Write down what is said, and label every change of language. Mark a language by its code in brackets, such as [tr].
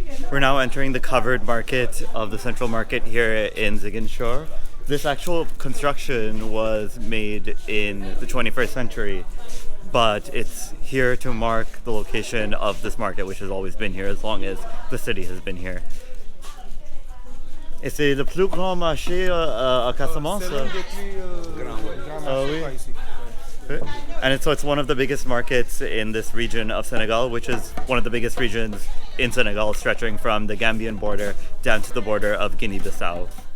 [en] We're now entering the covered market of the central market here in Ziguinchor. This actual construction was made in the 21st century, but it's here to mark the location of this market, which has always been here as long as the city has been here. [fr] Et c'est le plus grand marché à Casamance? C'est l'un des plus grands marchés ici. [en] And so it's one of the biggest markets in this region of Senegal, which is one of the biggest regions in Senegal, stretching from the Gambian border down to the border of Guinea-Bissau.